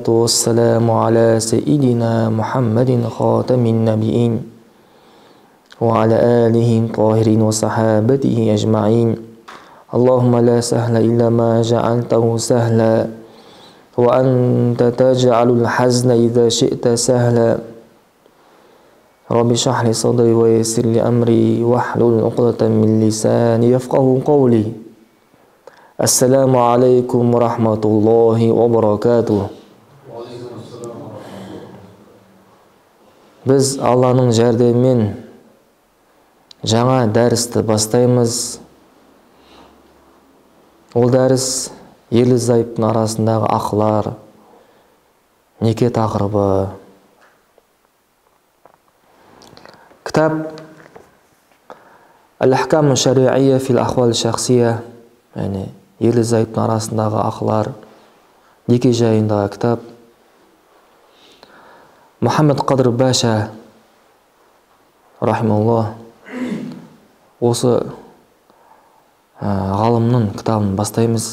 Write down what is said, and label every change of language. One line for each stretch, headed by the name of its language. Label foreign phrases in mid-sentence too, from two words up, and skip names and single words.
Arabic: والسلام على سيدنا محمد خاتم النبيين وعلى آله الطاهرين وصحابته أجمعين اللهم لا سهل إلا ما جعلته سهلا وأنت تجعل الحزن إذا شئت سهلا رب اشرح لي صدري ويسر لي أمري واحلل عقدة من لساني يفقهوا قولي السلام عليكم ورحمة الله وبركاته.
Turkish: Biz Allah'ın
Kazakh: жәрдемімен жаңа дәрісті бастаймыз. Ол дәріс ерлі-зайыптың арасындағы ақылар, неке тақырыбы. Кітап Әл-Ахкам аш-Шари'ия фил ахвал шахсия, яғни ерлі-зайыптың арасындағы ақылар, неке жайындағы кітап. Мұхаммед Қадыр Баша рахималлах осы ғалымның кітабын бастаймыз.